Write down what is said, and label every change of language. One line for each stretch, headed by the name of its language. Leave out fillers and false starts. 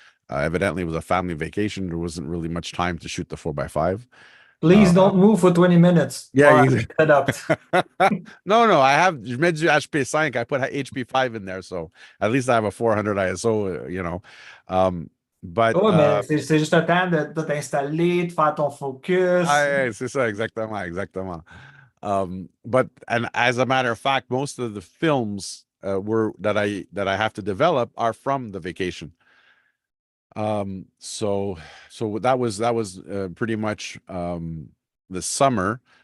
English: Evidently, it was a family vacation. There wasn't really much time to shoot the 4x5. Please don't move for 20 minutes. Yeah, Set up. no, I have Medju HP5. I put HP5 in there, so at least I have a 400 ISO, you know. But
French: Oh, mais c'est juste le temps de t'installer, de faire ton focus. c'est ça, exactement.
English: But and as a matter of fact, most of the films that I have to develop are from the vacation. So that was pretty much the summer.